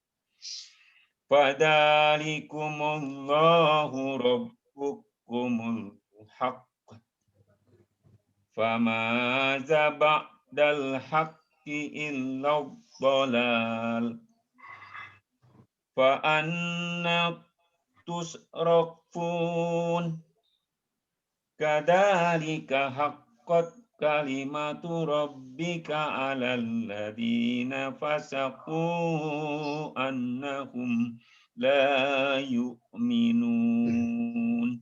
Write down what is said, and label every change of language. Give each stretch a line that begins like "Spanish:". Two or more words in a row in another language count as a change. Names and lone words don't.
Arabic: فذلكم الله ربكم الحق فماذا بعد الحق إلا الضلال فأنى تصرفون كذلك حقت كلمت ربك على الذين فسقوا أنهم لا يؤمنون.